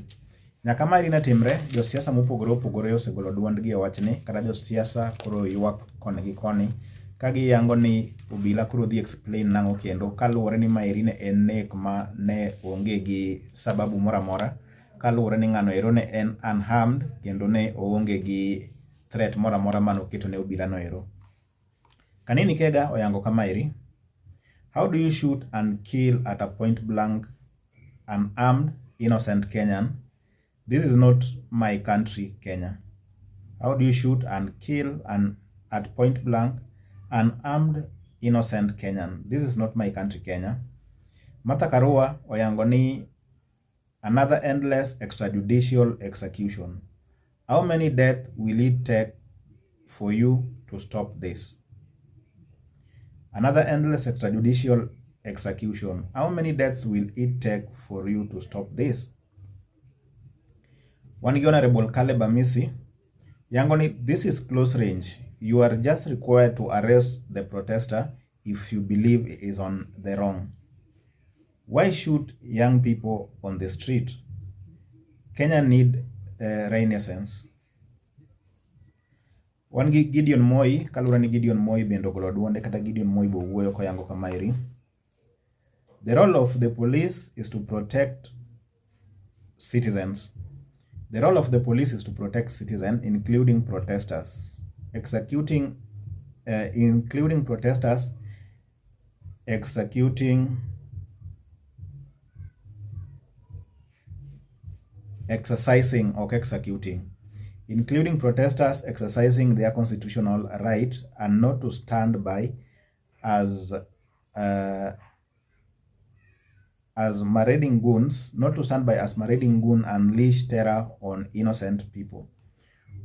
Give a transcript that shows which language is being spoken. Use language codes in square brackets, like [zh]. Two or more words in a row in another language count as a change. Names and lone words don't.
[luo] Nyaka ma eri ne timre, josiasa mopogore opogore osegolo duondgi e wachni, kata josiasa koro ywak koni gi koni ka giyango ni obila koro dhi explain nang'o kendo, kaluwore ni ma eri ne en nek ma ne onge gi sababu moro amora, kaluwore ni ng'ano ero ne en unarmed kendo ne oonge gi threat moro amora manoketo ne obila no ero. Kanini Kega oyango kama eri: [en] how do you shoot and kill at a point blank an armed innocent Kenyan? This is not my country, Kenya. How do you shoot and kill at point blank an armed innocent Kenyan? This is not my country, Kenya. Martha Karua [luo] oyango ni [en] another endless extrajudicial execution. How many deaths will it take for you to stop this? Another endless extrajudicial execution. How many deaths will it take for you to stop this? One Honorable Caleb Amisi [luo] yango ni [en] this is close range. You are just required to arrest the protester if you believe he is on the wrong. Why shoot young people on the street? Kenya need renaissance. [luo] Wan gi Gideon Moi, kalura ni Gideon Moi bendo golo duonde kata Gideon Moi bo wuoyo koyango kama eri: [en] the role of the police is to protect citizens. The role of the police is to protect citizens, including protesters. Exercising or executing, including protesters exercising their constitutional right, and not to stand by as marauding goons, unleash terror on innocent people.